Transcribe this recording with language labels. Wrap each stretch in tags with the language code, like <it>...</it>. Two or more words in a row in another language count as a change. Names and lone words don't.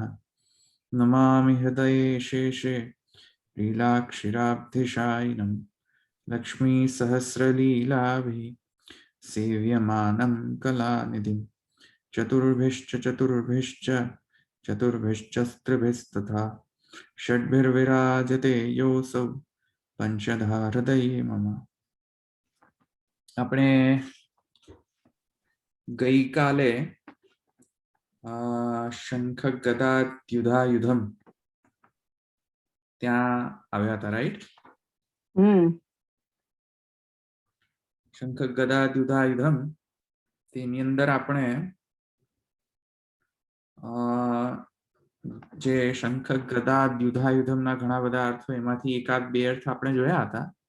<sa>नमामि हृदये शेषे लीलाक्षिराब्धिशायिनं लक्ष्मीसहस्रलीलाभिः सेव्यमानं कलानिधिं चतुर्भिश्च चतुर्भिश्च चतुर्भिश्चस्त्रिभिस्तथा षड्भिर्विराजते योऽसौ पंचधा हृदये मम।</sa> <gu>આપણે ગઈકાલે</gu> <sa>शंख गदा द्युधायुधम</sa> <gu>ત્યાં આવ્યા હતા, રાઈટ?</gu> <sa>शंख गदा द्युधायुधम</sa> <gu>તેની અંદર આપણે જે શંખ ગદા દ્યુધાયુધમના ઘણા બધા અર્થો, એમાંથી એકાદ બે અર્થ આપણે જોયા હતા.</gu>